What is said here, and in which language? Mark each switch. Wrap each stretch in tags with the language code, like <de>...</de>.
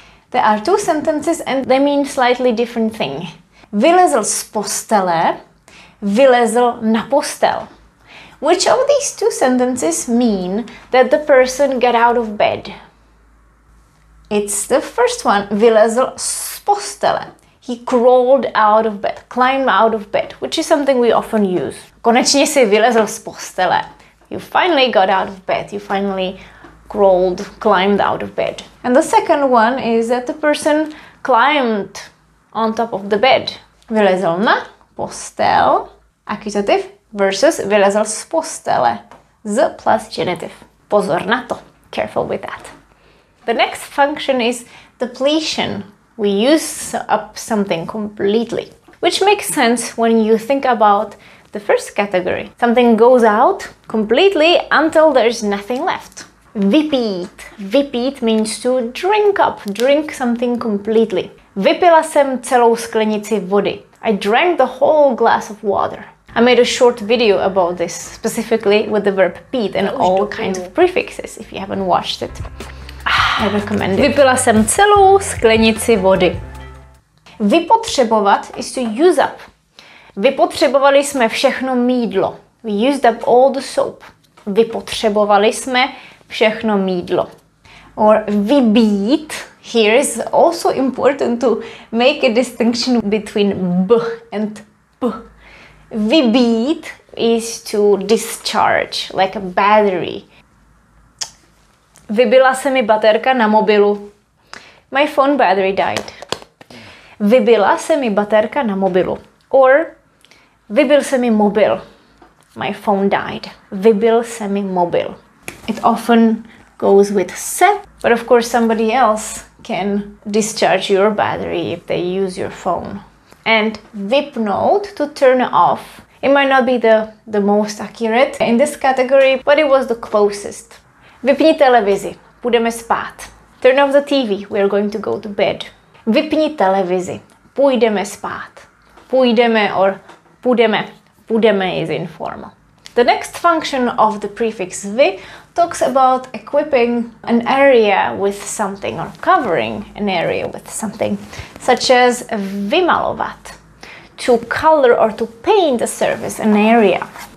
<en>There are two sentences and they mean slightly different thing.</en> <cs>Vylezl z postele, vylezl na postel.</cs> <en>Which of these two sentences mean that the person got out of bed? It's the first one,</en> <cs>vylezl z postele.</cs> <en>He crawled out of bed, climbed out of bed, which is something we often use.</en> <cs>Konečně si vylezl z postele.</cs> <en>You finally got out of bed. You finally climbed out of bed. And the second one is that the person climbed on top of the bed.</en> <cs>Vylezl na postel, accusative, versus vylezl z postele, z plus genitive. Pozor na to.</cs> <en>Careful with that. The next function is depletion. We use up something completely, which makes sense when you think about the first category. Something goes out completely until there's nothing left. Vypít. Vypít means to drink up, drink something completely.</en> <cs>Vypila jsem celou sklenici vody.</cs> <en>I drank the whole glass of water. I made a short video about this, specifically with the verb pít and all kinds of prefixes, if you haven't watched it. I recommend it.</en> <cs>Vypila jsem celou sklenici vody. Vypotřebovat</cs> <en>is to use up.</en> <cs>Vypotřebovali jsme všechno mýdlo.</cs> <en>We used up all the soap.</en> <cs>Vypotřebovali jsme všechno mýdlo.</cs> <en>Or vybít. Here is also important to make a distinction between b and p. Vybít is to discharge, like a battery.</en> <cs>Vybila se mi baterka na mobilu.</cs> <en>My phone battery died.</en> <cs>Vybila se mi baterka na mobilu. Or vybil se mi mobil.</cs> <en>My phone died.</en> <cs>Vybil se mi mobil.</cs> <en>It often goes with se, but of course somebody else can discharge your battery if they use your phone. And vypnout, to turn off. It might not be the most accurate in this category, but it was the closest.</en> <cs>Vypni televizi, půjdeme spát.</cs> <en>Turn off the TV, we are going to go to bed.</en> <cs>Vypni televizi, půjdeme spát.</cs> <en>Půjdeme or půjdeme. Půjdeme is informal. The next function of the prefix vy talks about equipping an area with something or covering an area with something, such as vymalovat, to color or to paint a surface, an area.</en>